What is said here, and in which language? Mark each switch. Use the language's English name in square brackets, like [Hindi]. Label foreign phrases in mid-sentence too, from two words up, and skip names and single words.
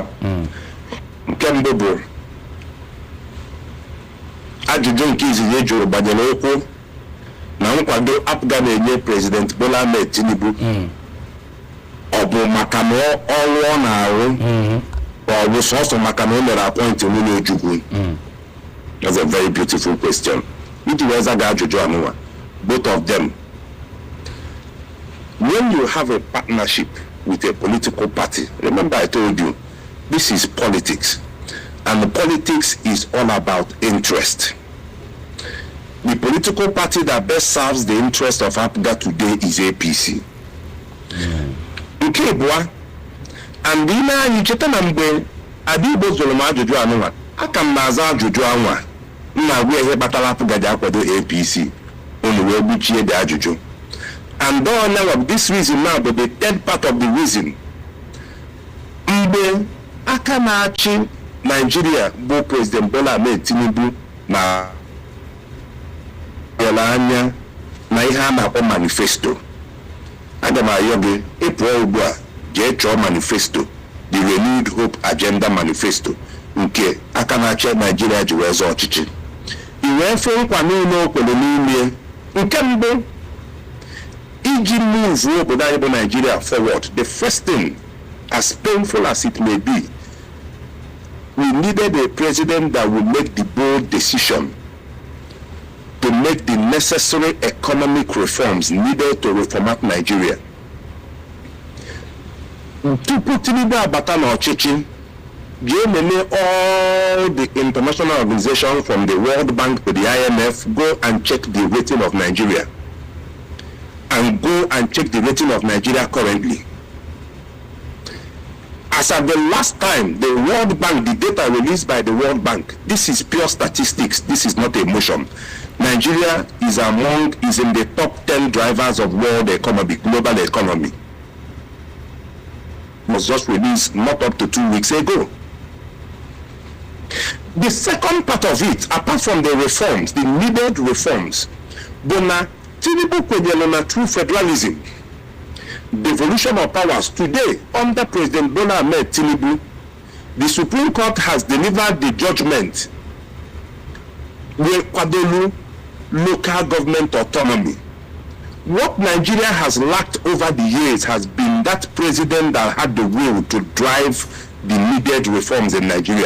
[Igbo] Nke mbụ bụ ajụjụ nke izizi e jụrụ banyere okwu na nkwado APGA na-enye President Bola Ahmed Tinubu ọ bụ maka na ọrụ ọ na-arụ ọ bụ sọsọ maka na o mere apọịntị nwunye Ojukwu? [English] That's a very beautiful question. [Igbo] Iji wee zaga ajụjụ anụnwa, [English] both of them. When you have a partnership with a political party, remember I told you, this is politics. And politics is all about interest. The political party that best serves the interest of APGA today is APC. [Igbo] Nke abụọ, and ime anyị cheta na mgbe Adigbo zụrụ m ajụjụ anụnwa, aka m na-aza ajụjụ anwa na-agwa ihe kpatara APGA ji akwado APC, unu wee gbuchie dị ajụjụ. [English] And now this reason now, but the third part of the reason, [Igbo] mgbe aka na-achị Nigeria bụ President Bola Ahmed Tinubu na ele anya na ihe a na-akpọ manifesto. Aga m ayọ gị ịpụọ ugbu a jee chọọ manifesto, the Renewed Hope Agenda Manifesto nke aka na-achị Nigeria ji wee zọọ ọchịchị. I wee fee nkwa niile o kwere n'ime. Nke mbụ, iji [English] move [Igbo] obodo anyị bụ [English] Nigeria forward, the first thing, as painful as it may be, we needed a president that would make the bold decision to make the necessary economic reforms needed to reformat Nigeria. [Igbo] Tupu Tinubu abata n'ọchịchị, [English] all the international organizations from the World Bank to the IMF go and check the rating of Nigeria. And go and check the rating of Nigeria currently. As at the last time, the World Bank, the data released by the World Bank, this is pure statistics, this is not emotion. Nigeria is in the top 10 drivers of world economy, global economy. It was just released not up to 2 weeks ago. The second part of it, apart from the reforms, the needed reforms, Tinubu [Igbo] kwenyere na [English] true federalism, devolution of powers. Today, under President Bola Ahmed Tinubu, the Supreme Court has delivered the judgment where kwadolu local government autonomy. What Nigeria has lacked over the years has been that president that had the will to drive the needed reforms in Nigeria.